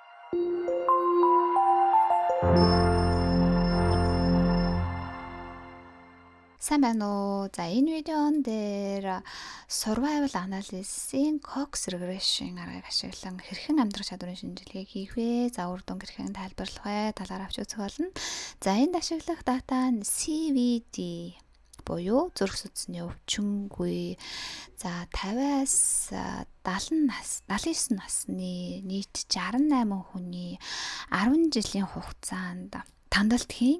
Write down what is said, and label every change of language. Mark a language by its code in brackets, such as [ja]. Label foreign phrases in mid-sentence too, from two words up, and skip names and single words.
[mn] Сайн байна уу? За энэ видеон дээр [en] survival analysis- [mn] ийн [en] Cox regression [mn] аргыг ашиглан хэрхэн амьдрах чадварын шинжилгээ хийх вэ? За үр дүн хэрхэн тайлбарлах вэ? Талаар авч үзэх болно. За энд ашиглах дата нь CVD буюу зүрх судасны өвчнгүй. За 50-аас 79 насны нийт 68 хүний 10 жилийн хугацаанд тандалт хийн.